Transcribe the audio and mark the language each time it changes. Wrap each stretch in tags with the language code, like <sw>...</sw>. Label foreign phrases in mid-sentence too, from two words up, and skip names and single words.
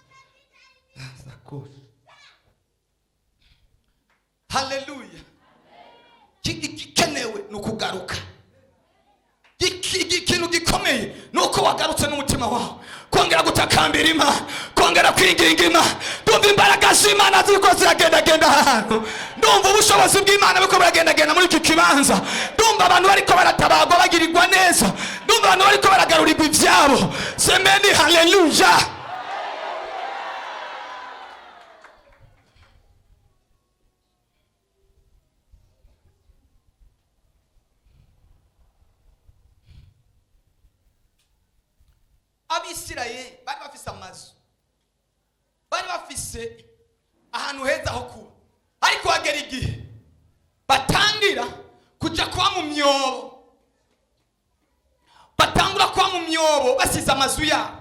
<rn>Lotezefa haleluya. Igikenewe ni ukugaruka. Ikintu gikomeye ni uko wagarutse n'umutima wawe, kongera gutakambira Imana, kongera kwinginga Imana. Ndumva imbaraga z'Imana ziko ziragendagenda ahantu, ndumva ubushobozi bw'Imana buko buragendagenda muri iki kibanza, ndumva abantu bariko baratabagwa bagirirwa neza, ndumva abantu bariko baragarurirwa ivyabo.</rn> <sw>Semeni haleluya.</sw> <rn>Abisirayeli bari bafise amazu, bari bafise ahantu heza ho kuba, ariko hagera igihe batangira kuja kuba mu myobo, batangura kuba mu myobo basize amazu yabo.</rn>